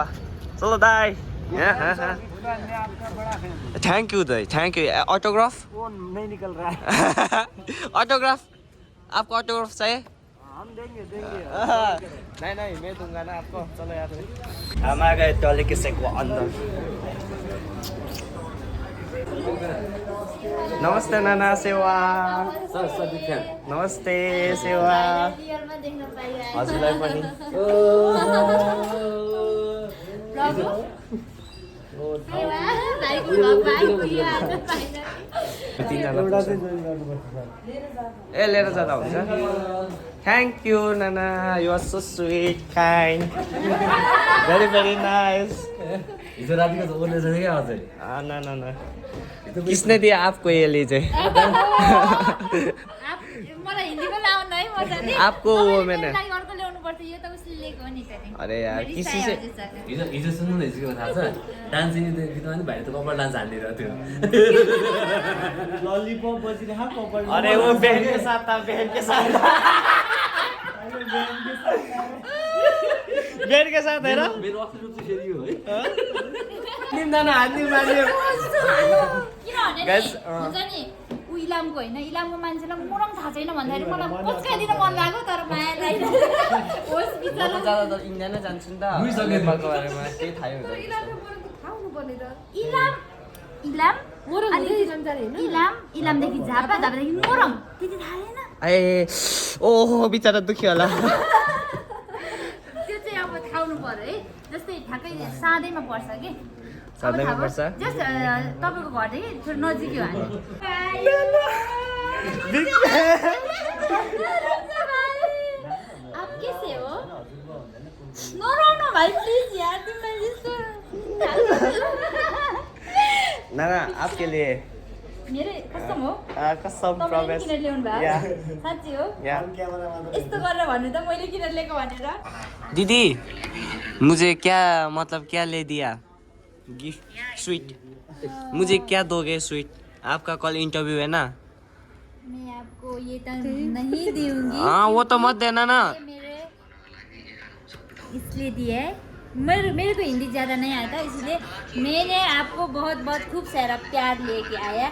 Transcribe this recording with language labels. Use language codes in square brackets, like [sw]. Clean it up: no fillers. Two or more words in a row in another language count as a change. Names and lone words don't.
[hi] चलो दाई। [en] thank you [hi] दाई, [en] thank you. [hi] ऑटोग्राफ वो नहीं निकल रहा है। ऑटोग्राफ आपको ऑटोग्राफ चाहिए? हम देंगे नहीं मैं दूंगा ना आपको। चलो यार हम आ गए डले के सेकवा अंदर। [ne] नमस्ते नाना सेवा। नमस्ते सेवा हजुरलाई पनि। ए लिएर जाँदा हुन्छ। [en] thank you नाना, you are so sweet kind very very nice. [ne] हिजो रातिको त ओर्ने छैन क्या अझै? [hi] ना किसने दिया आपको ये लीजिए? [ne] मलाई हिन्दी पनि आउन है मजाले। [hi] आपको वो मैंने [ne] अर्को ल्याउनु पर्छ, यो त उसले लिएको हो नि त। [hi] अरे यार किसी से [ne] हिजो सुन्नु न, हिजो के थाहा छ? डान्सिङ गीतमा नि भाइले त कपाल डान्स हालिदिएको थियो। लॉलीपॉप बजिरहेको कपाल। [hi] अरे वो बहन के साथ था, बहन के साथ बहन के साथ है ना। [ne] मेरो असली रूप चाहिँ फेरि हो है। निम्दाना हान्ने मान्यो किनभने हुन्छ नि उ इलामको होइन, इलामको मान्छेलाई मोरङ थाहा छैन भन्दाखेरि मलाई पस्काइदिन मन लाग्यो, तर माया लाग्यो। होस् बिचरा ज्यादातर इन्डिया नै जान्छु नि त। नेपालको बारेमा केही थाहै हुँदैन। इलामदेखि झापा, झापादेखि मोरङ त्यति थाहा छैन। ए ओहो बिचरा दुखी होला। त्यो चाहिँ अब थाहा हुनु पर्यो है। जस्तै ठ्याक्कै साँधैमा पर्छ कि साँधैमा पर्छ। जस्ट तपाईँको घरदेखि थोरै नजिकै हो हामी। [hi] आप कैसे हो? [ne] नराउनु भाइ प्लिज यार, तिमीलाई यस्तो [hi] नाना आपके लिए [ne] मेरो कसम हो। कसम तपाईँले प्रवेश किन ल्याउनु भयो? साँच्ची हो? यस्तो गरेर भन्नु त मैले किन ल्याएको भनेर। [hi] दीदी मुझे क्या मतलब क्या ले दिया गिफ्ट? स्वीट मुझे क्या दोगे स्वीट? आपका कल इंटरव्यू है ना। मैं आपको ये तो नहीं दूंगी। हाँ वो तो मत देना ना। मेरे इसलिए दिया है, मेरे को हिंदी ज़्यादा नहीं आता, इसलिए मैंने आपको बहुत बहुत खूब सारा प्यार लेके आया।